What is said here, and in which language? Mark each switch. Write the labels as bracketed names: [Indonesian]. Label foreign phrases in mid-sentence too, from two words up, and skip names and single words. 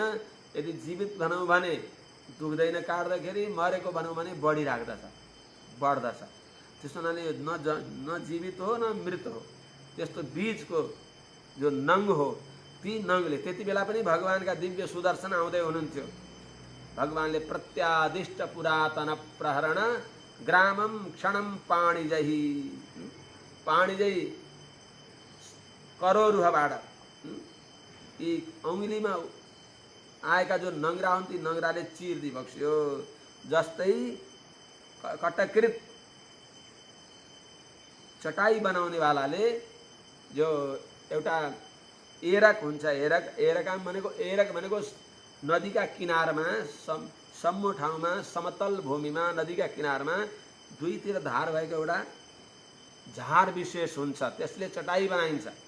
[Nepali] यदि जीवित भनौँ भने दुख्दैन काट्दाखेरि, मरेको भनौँ भने बढिराख्दछ, बढ्दछ। त्यसो हुनाले न जीवित हो न मृत हो, त्यस्तो बीचको जो नङ हो, ती नङले त्यति बेला पनि भगवानका दिव्य सुदर्शन आउँदै हुनुहुन्थ्यो। भगवानले [Sanskrit] प्रत्यादिष्ट पुरातन प्रहरण ग्रामम क्षणम पाणिजही, पाणिजै [Nepali] करोरुहबाट यी औँलीमा आएका जो नङ्ग्रा हुन् ती नङ्ग्राले चिर्दी बक्स्यो। जस्तै कटकृत चटाई बनाउने वालाले जो एउटा एरक हुन्छ, एरक भनेको नदीका किनारमा, सम्मो ठाउँमा, समतल भूमिमा, नदीका किनारमा दुईतिर धार भएको एउटा झार विशेष हुन्छ, त्यसले चटाई बनाइन्छ।